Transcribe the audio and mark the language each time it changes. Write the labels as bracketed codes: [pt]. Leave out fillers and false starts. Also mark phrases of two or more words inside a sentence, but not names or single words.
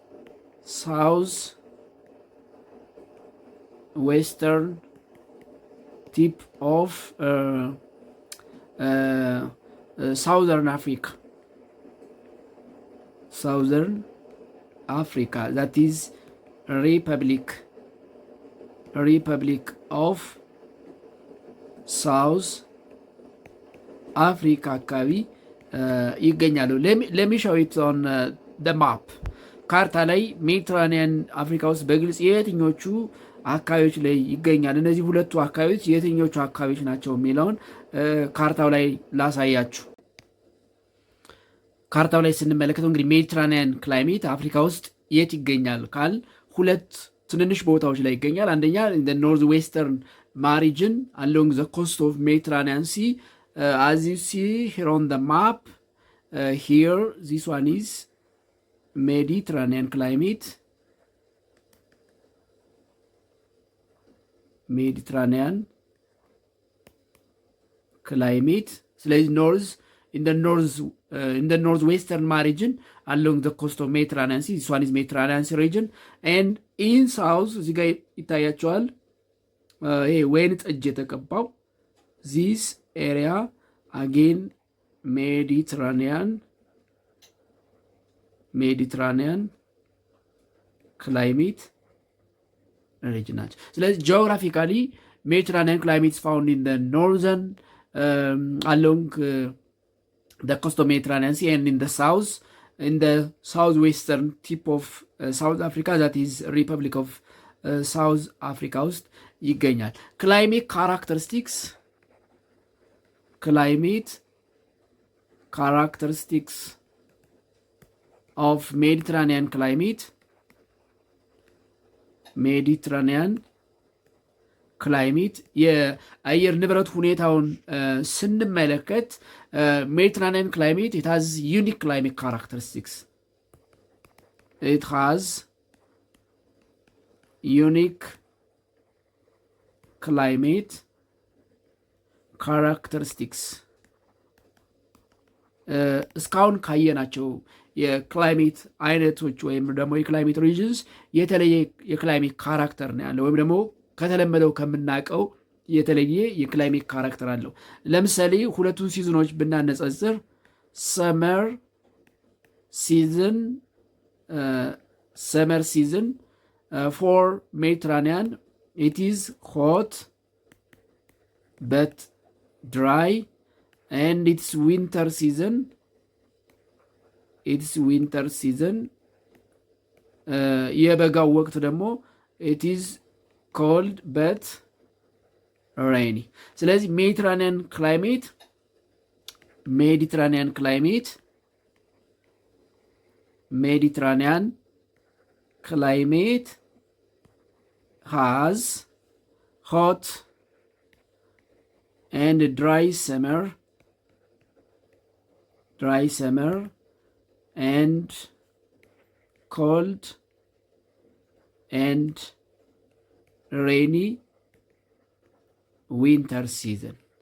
[en] southwestern tip of southern Africa, that is Republic of South [am] Africa አካባቢ ይገኛሉ። [en] let me show it on the map። [am] ካርታ ላይ ሜዲትራኒያን አፍሪካ ውስጥ በግልጽ የትኞቹ አካባቢዎች ላይ ይገኛል፣ እነዚህ ሁለቱ አካባቢዎች የትኞቹ አካባቢዎች ናቸው የሚለውን ካርታው ላይ ላሳያችሁ። ካርታው ላይ ስንመለከተው እንግዲህ [en] Mediterranean climate [am] አፍሪካ ውስጥ የት ይገኛል ካል ሁለት ትንንሽ ቦታዎች ላይ ይገኛል። አንደኛ [en] north western margin along the coast of Mediterranean Sea, as you see here on the map, here this one is Mediterranean climate, ስለዚህ in the northwestern margin along the coast of Mediterranean Sea, this one is Mediterranean Sea region, and in south [am] እዚህ ጋር ይታያቸዋል ይሄ ወይን ጠጅ የተቀባው [en] this area again Mediterranean Mediterranean climate region [am] ናቸው። ስለዚህ [en] geographically Mediterranean climate found in northern along the coastal Mediterranean Sea and in the south, in the southwestern tip of South Africa, that is Republic of South Africa [am] ውስጥ ይገኛል። [en] climate characteristics of Mediterranean ክላይሜት [am] የአየር ንብረት ሁኔታውን ስንመለከት [en] Mediterranean climate it has unique climate characteristics. It has unique climate characteristics. [am] እስካሁን ካየናቸው የክላይሜት አይነቶች ወይም ደግሞ የክላይሜት ሪጅንስ የተለየ የክላይሜት ካራክተር ነው ያለው ወይም ደግሞ ከተለመደው ከምናቀው የተለየ የክላይሜት ካራክተር አለው። ለምሳሌ ሁለቱን ሲዝኖች ብናነጻጽር ሰመር [en] season for Mediterranean it is hot but dry, and its winter season [am] የበጋው ወቅት ደግሞ [en] it is cold but rainy. ስለዚህ Mediterranean climate has hot and dry summer and cold and rainy winter season.